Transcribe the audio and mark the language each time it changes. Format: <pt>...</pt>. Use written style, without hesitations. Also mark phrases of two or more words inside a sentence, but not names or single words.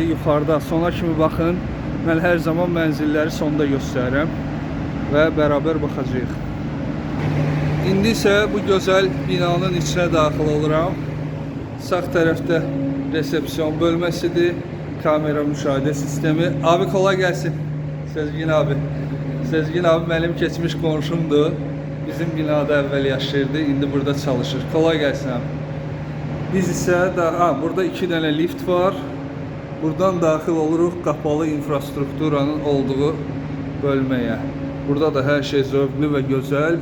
<az>Yuxarıda sona kimi baxın. Mən hər zaman mənzilləri sonda göstərirəm və beraber baxacağıq. İndi isə bu gözəl binanın içine daxil oluram. Sağ tərəfdə resepsiyon bölməsidir. Kamera müşahidə sistemi.</az> <tr>Abi kolay gelsin.</tr> <az>Sezgin abi. Sezgin abi benim keçmiş qonşumdur. Bizim binada əvvəl yaşayırdı. İndi burada çalışır.</az> <tr>Kolay gelsin abi.</tr> <az>Biz isə daha burada 2 dənə lift var. Buradan daxil oluruq qapalı infrastrukturanın olduğu bölməyə. Burada da her şey zövqlü və gözəl.</az>